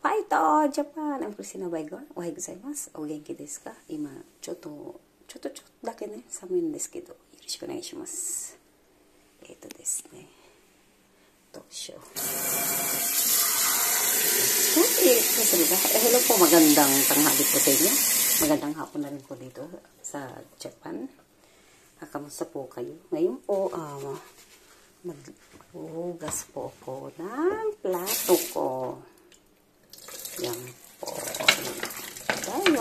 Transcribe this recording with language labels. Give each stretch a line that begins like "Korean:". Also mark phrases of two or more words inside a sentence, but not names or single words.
Japanese: と、ジャパン、クリスティナ・バイゴン、おはようございます。お元気ですか？今、ちょっとだけね、寒いんですけど、よろしくお願いします。ですね、どうしよう。
Filipino: Hello po, magandang tanghali po sa inyo. Magandang hapon na rin po dito sa Japan. Kamusta po kayo? Ngayon po, maghuhugas po ako ng plato ko. Yan po. Tayo.